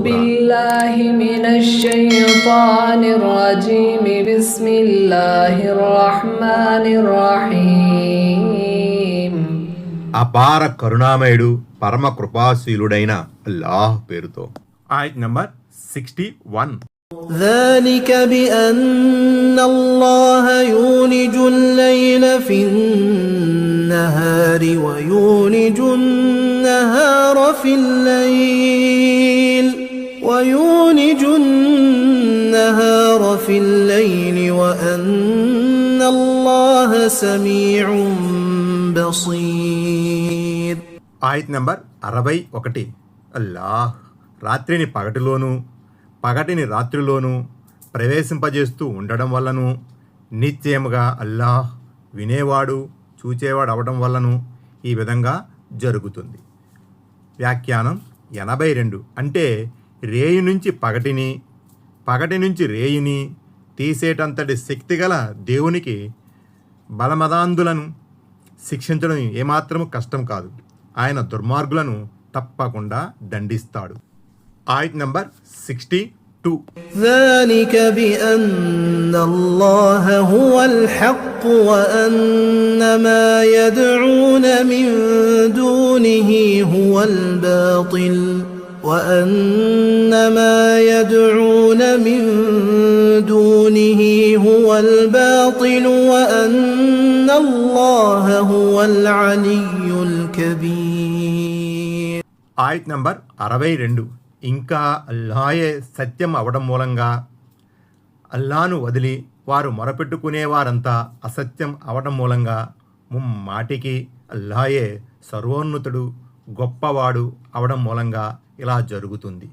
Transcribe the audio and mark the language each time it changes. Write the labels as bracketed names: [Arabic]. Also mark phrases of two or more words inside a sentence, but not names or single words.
[Arabic] بالله من الشيطان الرجيم. بسم الله الرحمن الرحيم. [Telugu] అపార కరుణామయుడు పరమ కృపాశీలుడైన అల్లాహ్ పేరుతో. ఆయత్ నంబర్ 61. [Arabic] ذلك بأن الله يولج الليل في النهار ويولج النهار في الليل وأن الله سميع بصير. [Telugu] ఆయత్ నంబర్ 61. అల్లాహ్ రాత్రిని పగటిలోను పగటిని రాత్రిలోనూ ప్రవేశింపజేస్తూ ఉండడం వల్లను, నిశ్చయముగా అల్లాహ్ వినేవాడు చూచేవాడు అవడం వల్లను ఈ విధంగా జరుగుతుంది. వ్యాఖ్యానం 82. అంటే రేయి నుంచి పగటిని, పగటి నుంచి రేయిని తీసేటంతటి శక్తిగల దేవునికి బలమదాంధులను శిక్షించడం ఏమాత్రము కష్టం కాదు. ఆయన దుర్మార్గులను తప్పకుండా దండిస్తాడు. ఆయత్ నంబర్ 62. [Arabic] ذلك بأن الله هو الحق وأن ما يدعون من دونه هو الباطل وأن الله هو العلي الكبير. [Telugu] ఆయత్ నంబర్ 62. ఇంకా అల్లాయే సత్యం అవడం మూలంగా, అల్లాను వదిలి వారు మొరపెట్టుకునేవారంతా అసత్యం అవడం మూలంగా, ముమ్మాటికి అల్లాయే సర్వోన్నతుడు గొప్పవాడు అవడం మూలంగా ఇలా జరుగుతుంది.